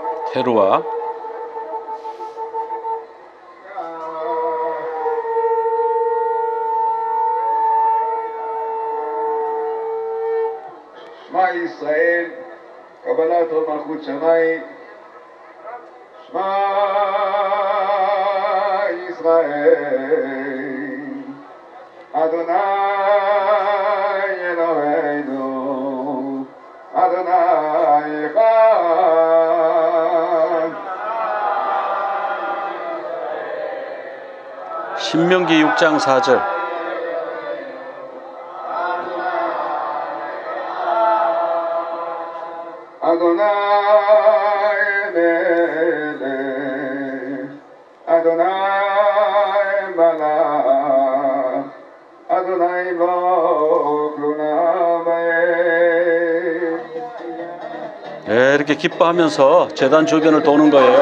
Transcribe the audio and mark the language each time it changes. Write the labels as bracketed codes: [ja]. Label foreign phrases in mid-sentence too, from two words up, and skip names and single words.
[ko] 헤루아. [he] שמע ישראל, קבלת עול מלכות שמיים. שמע ישראל, אדוני אלוהינו, אדוני אחד. [ko] 신명기 6장 4절. אדוני מלך, אדוני מלך, אדוני ברוך לעולמי. 네, 이렇게 기뻐하면서 제단 주변을 도는 거예요.